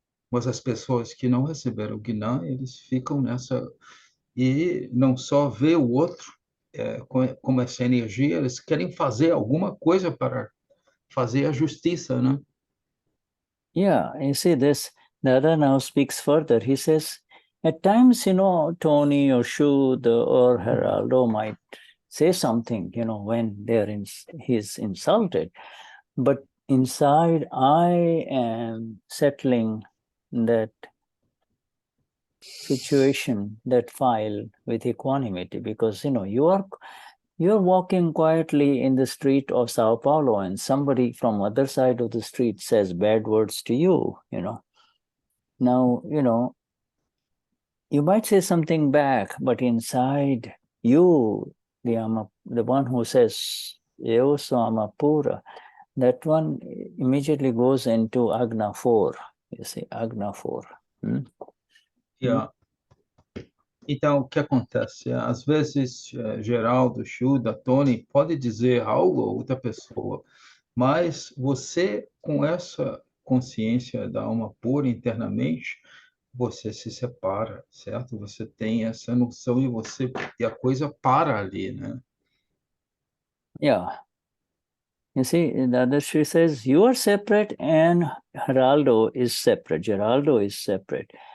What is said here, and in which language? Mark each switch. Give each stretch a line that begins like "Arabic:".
Portuguese: Mas as pessoas que não receberam o Gnan, eles ficam nessa... E não só ver o outro como essa energia, eles querem fazer alguma coisa para fazer a justiça, né?
English: Yeah, you see this, Dada now speaks further. He says, at times, Tony or Shuddha or Geraldo might say something, when he's insulted. But inside, I am settling that situation, that file with equanimity, because, you're walking quietly in the street of Sao Paulo and somebody from other side of the street says bad words to you, Now, you might say something back, but inside you, the one who says,
Portuguese: Eu sou
English: Amapura, that one immediately goes into Agna 4, you see, Agna 4.
Portuguese: Yeah. Então, o que acontece? Às vezes, Geraldo, Shuddha, Tony, pode dizer algo a outra pessoa, mas você, com essa consciência da alma pura internamente, você se separa, certo? Você tem essa noção e a coisa para ali, né?
English: Yeah. You see, Dadashri says, you are separate and Geraldo is separate. Geraldo is separate.